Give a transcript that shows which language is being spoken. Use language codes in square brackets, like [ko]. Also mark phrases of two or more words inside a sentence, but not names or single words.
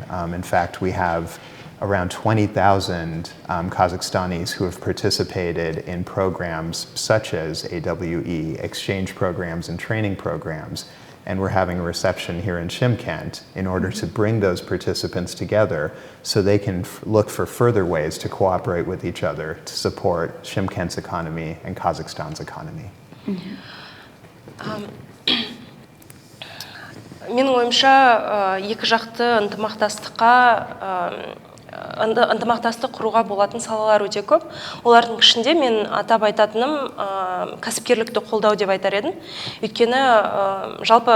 [en] In fact, we have around 20,000 Kazakhstanis who have participated in programs such as AWE, exchange programs and training programs, and we're having a reception here in Shymkent in order to bring those participants together so they can look for further ways to cooperate with each other to support Shymkent's economy and Kazakhstan's economy. [kk] Менің ойымша, екі жақты ынтымақтастық құруға болатын салалар өте көп. Олардың ішінде мен атап айтатыным кәсіпкерлікті қолдау деп айтар едім.